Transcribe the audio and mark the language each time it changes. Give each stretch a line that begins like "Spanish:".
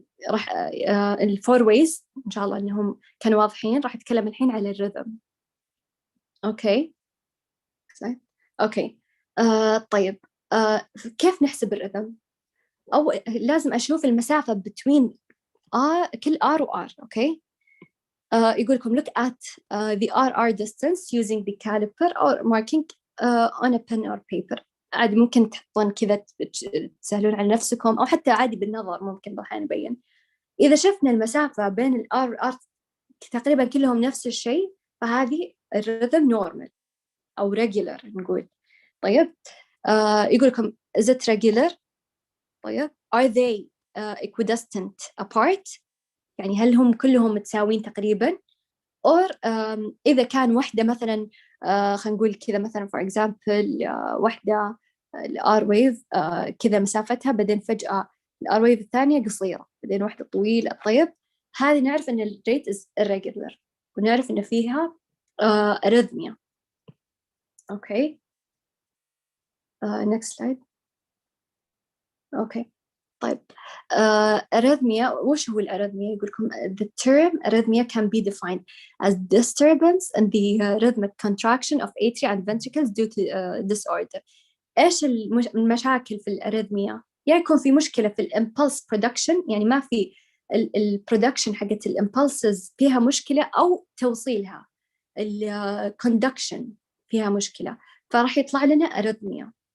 Arabic: راح الفور ويز إن شاء الله إنهم كانوا واضحين. راح أتكلم الحين على الرhythm. أوكي أوكي طيب كيف نحسب الرhythm؟ أو لازم أشوف المسافة between كل R و R. أوكي يقول لكم
English: look at the RR distance using the caliper or marking on a pen or paper.
Arabic: عادي ممكن تحطون كذا تسهلون على نفسكم أو حتى عادي بالنظر ممكن راح نبين. إذا شفنا المسافة بين ال R و R تقريبا كلهم نفس الشيء فهذه الرhythm normal أو regular نقول. طيب يقول لكم
English: is it regular؟
Arabic: طيب
English: are they equidistant apart؟
Arabic: يعني هل هم كلهم متساويين تقريبا؟ or إذا كان واحدة مثلا خلينا نقول كذا مثلا
English: for example
Arabic: واحدة الار ويف كذا مسافتها بعدين فجأة الار ويف الثانية قصيرة بعدين واحدة طويلة. طيب هذه نعرف إن الريت
English: is irregular
Arabic: ونعرف إن فيها arrhythmia. أوكي next slide. أوكي طيب
English: arrhythmia
Arabic: وش هو الأريثميا؟ يقول لكم
English: the term arrhythmia can be defined as disturbance in the rhythmic contraction of atria and ventricles due to disorder.
Arabic: إيش المشاكل في الأريثميا؟ يعني يكون في مشكلة في الإمبلس برودكشن، يعني ما في البرودكشن حقت الإمبلسز فيها مشكلة، أو توصيلها الكوندكشن فيها مشكلة، فراح يطلع لنا أريثميا.